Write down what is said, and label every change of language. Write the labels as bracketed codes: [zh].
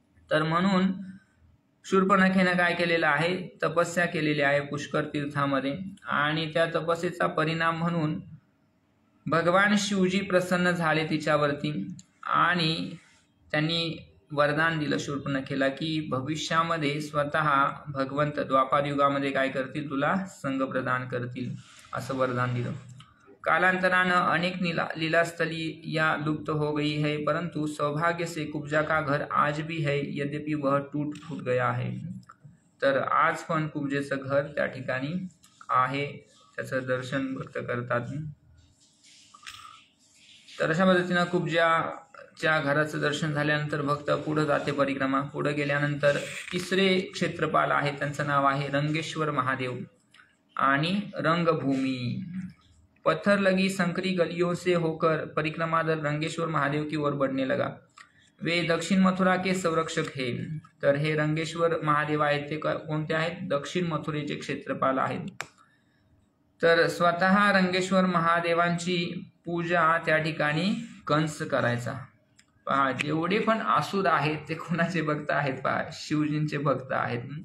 [mr] तर म्हणून शूर्पणखेनं काय केलेलं आहे, तपस्या केलेली आहे पुष्कर तीर्थामध्ये आणि त्या तपस्येचा परिणाम म्हणून भगवान शिवजी प्रसन्न झाले तिच्यावरती आणि त्यांनी वरदान दिलं शूर्पणखेला की भविष्यामध्ये स्वतः भगवंत द्वापार युगामध्ये काय करतील, तुला संग प्रदान करतील, असं वरदान दिलं. कालांतरानं [hi] अनेक लीलास्थली या लुप्त हो गई है, परंतु सौभाग्य से कुब्जा का घर आज भी है, यद्यपि वह टूट फूट गया है. [mr] तर आज पण कुब्जेचं घर त्या ठिकाणी आहे, त्याचं दर्शन भक्त करतात. तर अशा पद्धतीनं कुब्जाच्या घराचं दर्शन झाल्यानंतर भक्त पुढे जाते परिक्रमा. पुढे गेल्यानंतर तिसरे क्षेत्रपाल आहे, त्यांचं नाव आहे रंगेश्वर महादेव आणि रंगभूमी. [hi] पत्थर लगी संकरी गलियों से होकर परिक्रमा दल रंगेश्वर महादेव की ओर बढ़ने लगा. वे दक्षिण मथुरा के संरक्षक हे. [mr] तर हे रंगेश्वर महादेव आहेत ते कोणते आहेत? दक्षिण मथुरेचे क्षेत्रपाल आहेत. तर स्वतः रंगेश्वर महादेवांची पूजा त्या ठिकाणी कंस करायचा. पहा, जेवढे पण असुर आहेत ते कोणाचे भक्त आहेत? पहा, शिवजींचे भक्त आहेत.